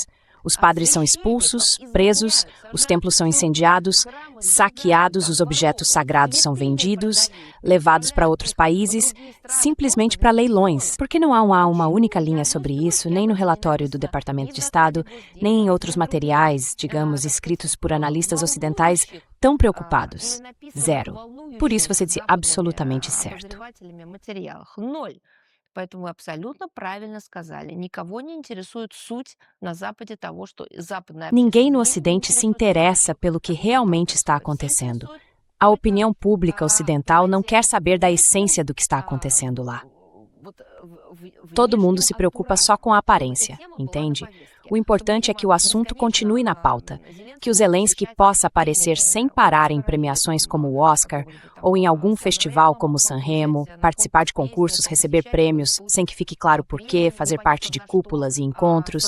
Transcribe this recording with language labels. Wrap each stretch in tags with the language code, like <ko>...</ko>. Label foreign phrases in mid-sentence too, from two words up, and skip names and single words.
<pt>Os padres são expulsos, presos, os templos são incendiados, saqueados, os objetos sagrados são vendidos, levados para outros países, simplesmente para leilões. Por que não há uma única linha sobre isso, nem no relatório do Departamento de Estado, nem em outros materiais, digamos, escritos por analistas ocidentais tão preocupados? Zero. Por isso você disse absolutamente certo.</pt> <ru>Поэтому вы абсолютно правильно сказали. Никого не интересует суть на Западе того, что западная...</ru> <pt>Ninguém no Ocidente se interessa pelo que realmente está acontecendo. A opinião pública ocidental não quer saber da essência do que está acontecendo lá. Todo mundo se preocupa só com a aparência, entende? O importante é que o assunto continue na pauta, que o Zelensky possa aparecer sem parar em premiações como o Oscar ou em algum festival como o Sanremo, participar de concursos, receber prêmios, sem que fique claro por quê, fazer parte de cúpulas e encontros.</pt>